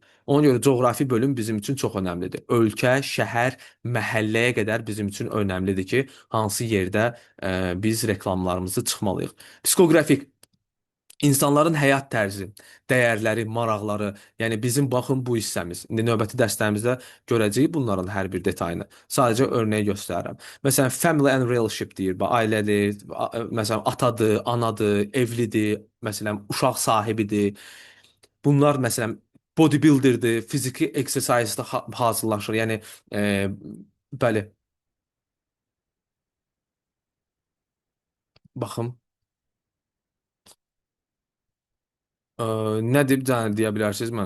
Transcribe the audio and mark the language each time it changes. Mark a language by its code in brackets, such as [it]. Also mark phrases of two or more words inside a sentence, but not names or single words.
[az] Ona görə coğrafi bölüm bizim üçün çox önəmlidir. Ölkə, şəhər, məhəlləyə qədər bizim üçün önəmlidir ki, hansı yerdə biz reklamlarımızı çıxmalıyıq. Psixoqrafik İnsanların həyat tərzi, dəyərləri, maraqları, yəni bizim baxın bu hissəmiz. İndi növbəti dərslərimizdə görəcəyik bunların hər bir detayını. Sadəcə örnək göstərirəm. Məsələn, [en] family and relationship [az] deyir, ailədir, məsələn, atadır, anadır, evlidir, məsələn, uşaq sahibidir. Bunlar məsələn bodybuilderdir, fiziki exercise-da hazırlaşır. Yəni bəli, baxın, ə, nə deyə bilərsiniz mənə?